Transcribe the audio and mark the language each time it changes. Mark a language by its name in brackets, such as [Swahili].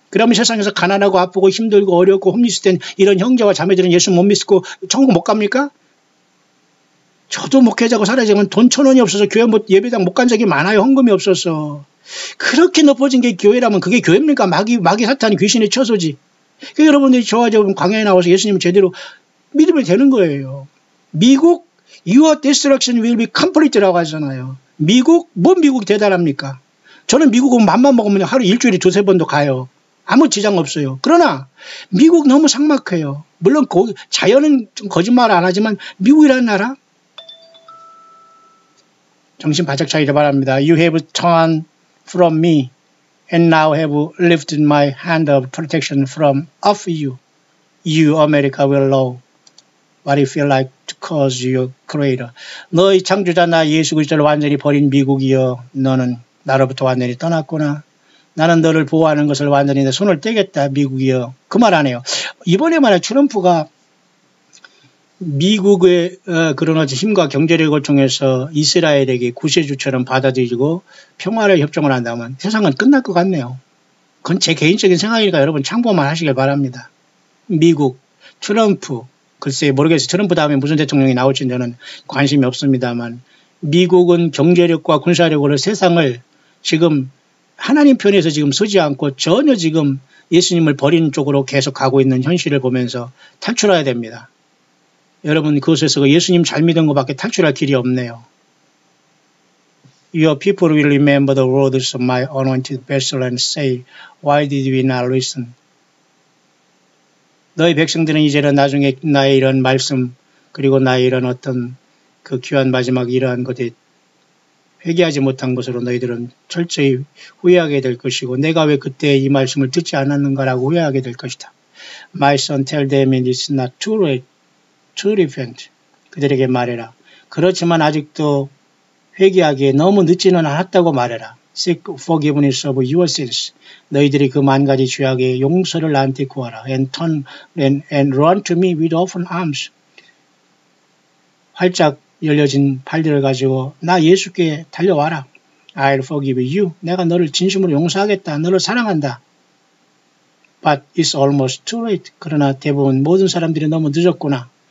[Korean] 그러면 세상에서 가난하고 아프고 힘들고 어렵고 홈리스된 이런 형제와 자매들은 예수 못 믿고 천국 못 갑니까? 저도 목회자고 살아야지만 돈 1,000원이 없어서 교회 예배당 못 간 적이 많아요. 헌금이 없어서. 그렇게 높아진 게 교회라면 그게 교회입니까? 마귀 사탄이 귀신의 처소지. 그러니까 여러분들이 저와 광야에 나와서 예수님을 제대로 믿으면 되는 거예요. 미국 [English] Your destruction will be complete [Korean] 라고 하잖아요. 미국 대단합니까? 저는 미국은 맘만 먹으면 하루 일주일에 2-3번도 가요. 아무 지장 없어요. 그러나 미국 너무 삭막해요. 물론 자연은 좀 거짓말 안 하지만 미국이라는 나라 정신 바짝 차리기 바랍니다. [English] You have turned from me and now have lifted my hand of protection from off you. You America will know what it feel like to cause your creator. [Korean] 너의 창조자 나 예수 그리스도를 완전히 버린 미국이여, 너는 나로부터 완전히 떠났구나. 나는 너를 보호하는 것을 완전히 내 손을 떼겠다, 미국이여. 그 말 안 해요. 이번에 만약 트럼프가 미국의 그런 어떤 힘과 경제력을 통해서 이스라엘에게 구세주처럼 받아들이고 평화를 협정을 한다면 세상은 끝날 것 같네요. 그건 제 개인적인 생각이니까 여러분 참고만 하시길 바랍니다. 미국, 트럼프, 글쎄 모르겠어요. 트럼프 다음에 무슨 대통령이 나올지 저는 관심이 없습니다만 미국은 경제력과 군사력으로 세상을 지금 하나님 편에서 지금 서지 않고 전혀 지금 예수님을 버리는 쪽으로 계속 가고 있는 현실을 보면서 탈출해야 됩니다. 여러분 그것에서 예수님 잘 믿은 것밖에 탈출할 길이 없네요. [English] Your people will remember the words of my anointed vessel and say, Why did we not listen? [Korean] 너희 백성들은 이제는 나중에 나의 이런 말씀 그리고 나의 이런 어떤 그 귀한 마지막 이러한 것에 회개하지 못한 것으로 너희들은 철저히 후회하게 될 것이고 내가 왜 그때 이 말씀을 듣지 않았는가라고 후회하게 될 것이다. [English] My son tell them it is not too late to repent. [Korean] 그들에게 말해라. 그렇지만 아직도 회개하기에 너무 늦지는 않았다고 말해라. [English] Seek forgiveness of your sins. [Korean] 너희들이 그 만 가지 죄악의 용서를 나한테 구하라. [English] And run to me with open arms. [Korean] 활짝 열려진 팔들을 가지고 나 예수께 달려와라. [English] I'll forgive you. [Korean] 내가 너를 진심으로 용서하겠다. 너를 사랑한다. [English] But it's almost too late. [Korean] 그러나 대부분 모든 사람들이 너무 늦었구나.